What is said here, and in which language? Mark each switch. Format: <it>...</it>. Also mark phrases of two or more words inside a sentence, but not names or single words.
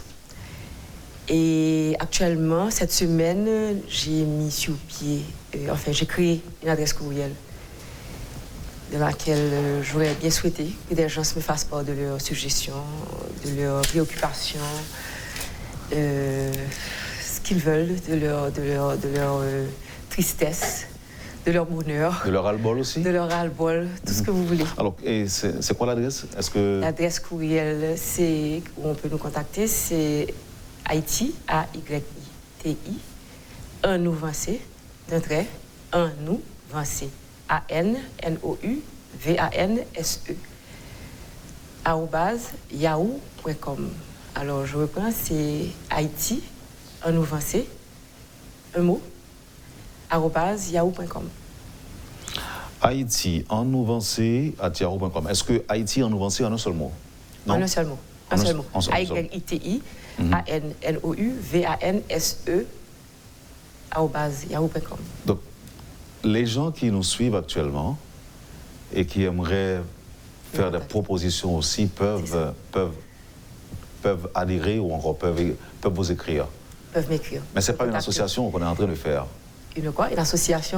<fr>Et actuellement, cette semaine, j'ai mis sur pied, j'ai créé une adresse courriel de laquelle j'aurais bien souhaité que des gens me fassent part de leurs suggestions, de leurs préoccupations, ce qu'ils veulent, de leur tristesse, de leur bonheur. De leur ras-le-bol aussi? De leur ras-le-bol, tout ce que vous voulez. Alors, et c'est quoi l'adresse? L'adresse courriel, où on peut nous contacter, c'est Haïti, A-Y-I-T-I, un nous vancé, d'un trait, un nous vancé, A-N-N-O-U-V-A-N-S-E, @yahoo.com. Alors, je reprends, c'est Haïti, un nous vancé, un mot, @yahoo.com. Haïti en nouvencé @yahoo.com. Est-ce que Haïti en nouvencé en un seul mot? Non? En un seul mot. Un seul mot. A-Y-I-T-I, A-N-N-O-U-V-A-N-S-E, @yahoo.com. Donc, les gens qui nous suivent actuellement et qui aimeraient faire des propositions aussi peuvent adhérer ou encore peuvent vous écrire. Peuvent m'écrire. Mais ce n'est pas une association qu'on est en train de faire. Une quoi? Une association?</fr>